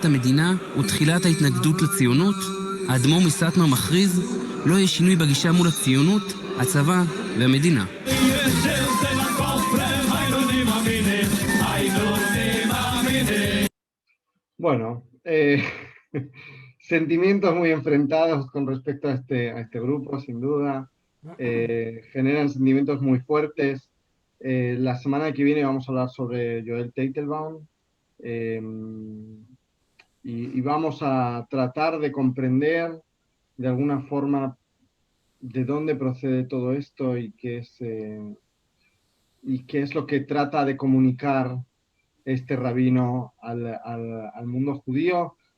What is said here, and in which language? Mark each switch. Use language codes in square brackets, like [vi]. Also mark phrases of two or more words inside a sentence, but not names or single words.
[he] המדינה ותחילת ההתנגדות לציונות, האדמו"ר מסאטמר מכריז, לא יהיה שינוי בגישה מול הציונות, הצבא והמדינה. [es] Bueno, sentimientos muy enfrentados con respecto a este grupo, sin duda. Generan sentimientos muy fuertes. La semana que viene vamos a hablar sobre Joel Teitelbaum. Y vamos a tratar de comprender de alguna forma de dónde procede todo esto y qué es lo que trata de comunicar este rabino al mundo judío.